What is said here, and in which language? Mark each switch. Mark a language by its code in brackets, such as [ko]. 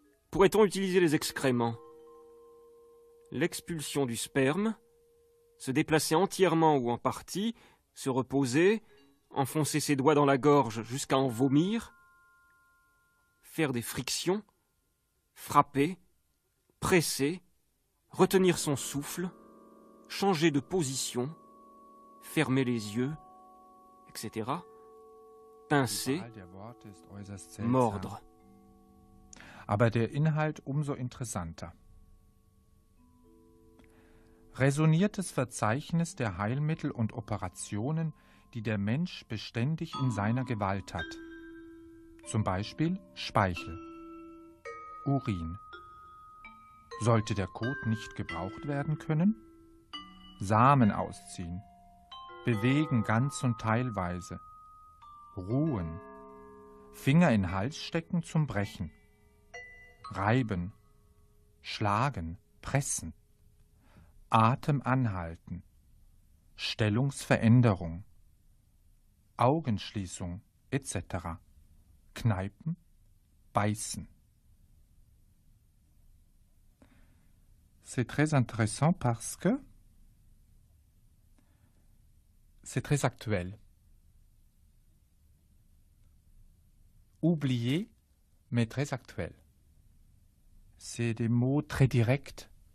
[fr] Pourrait-on utiliser les excréments? L'expulsion du sperme, se déplacer entièrement ou en partie, se reposer, enfoncer ses doigts dans la gorge jusqu'à en vomir, faire des frictions, frapper, presser, retenir son souffle, changer de position, fermer les yeux, etc., pincer, mordre. [de] Aber der Inhalt umso interessanter. Raisonniertes Verzeichnis der Heilmittel und Operationen, die der Mensch beständig in seiner Gewalt hat. Zum Beispiel Speichel, Urin. Sollte der Kot nicht gebraucht werden können? Samen ausziehen, bewegen ganz und teilweise, ruhen, Finger in Hals stecken zum Brechen, reiben, schlagen, pressen, Atem anhalten, Stellungsveränderung, Augenschließung etc., kneipen, beißen. [fr] C'est très intéressant parce que c'est très actuel. Oublié, mais très actuel. C'est des mots très directs.